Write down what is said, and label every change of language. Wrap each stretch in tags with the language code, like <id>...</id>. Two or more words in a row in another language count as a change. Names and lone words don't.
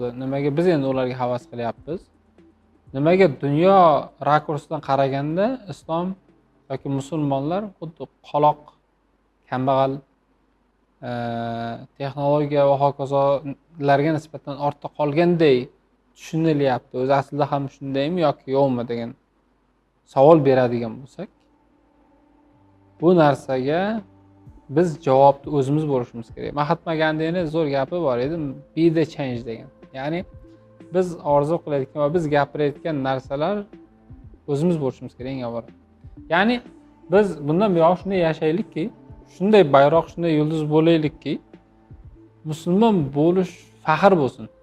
<uz>Nimaga biz endi ularga havas qilyapmiz? Nimaga dunyo rakursidan qaraganda islom yoki musulmonlar xuddi qoloq, kambag'al, texnologiya va hokazolarga nisbatan ortda qolganday tushunilyapti. O'zi aslida ham shundaymi yoki yo'qmi degan savol beradigan bo'lsak, bu narsaga biz javobni o'zimiz bo'lishimiz kerak. Mahatma Gandining zo'r gapi bor edi,</uz> <en>be the change</en> <uz>degan. Ya'ni biz orzu qilayotgan va biz gapirayotgan narsalar o'zimiz bo'lishimiz kerak eng avvalo. Ya'ni biz bundan buyon shunday yashaylikki, shunday bayroq, shunday yulduz bo'laylikki, musulmon bo'lish faxr bo'lsin.</uz>